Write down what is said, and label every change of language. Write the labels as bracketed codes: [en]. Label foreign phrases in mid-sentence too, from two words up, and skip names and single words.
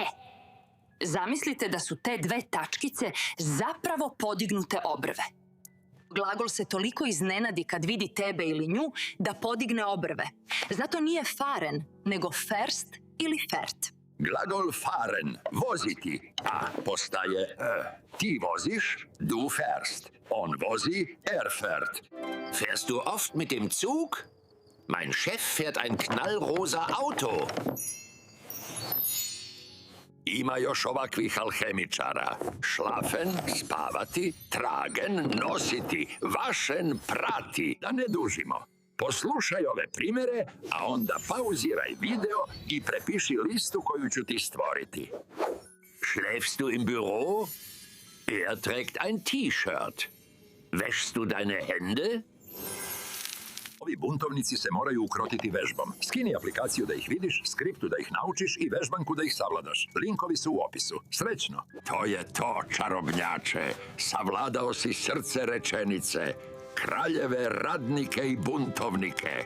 [sr] Zamislite da su te dve tačkice zapravo podignute obrve. Glagol se toliko iznenadi kad vidi tebe ili nju da podigne obrve. Zato nije fahren, nego ferst ili fert. Glagol fahren, voziti, A postaje E. Ti voziš, [de] du fährst. [sr] On vozi, [de] er fährt. Fährst du oft mit dem Zug? Mein Chef fährt ein knallrosa Auto. [sr] Ima još ovakvih alhemičara. Šlafen, spavati, tragen, nositi, vašen, prati. Da ne dužimo. Poslušaj ove primere, a onda pauziraj video i prepiši listu koju ću ti stvoriti. [de] Schläfst du im Büro? Er trägt ein T-Shirt. Wäschst du deine Hände? [sr] Ovi buntovnici se moraju ukrotiti vežbom. Skini aplikaciju da ih vidiš, skriptu da ih naučiš i vežbanku da ih savladaš. Linkovi su u opisu. Srećno! To je to, čarobnjače. Savladao si srce rečenice. Kraljeve, radnike i buntovnike.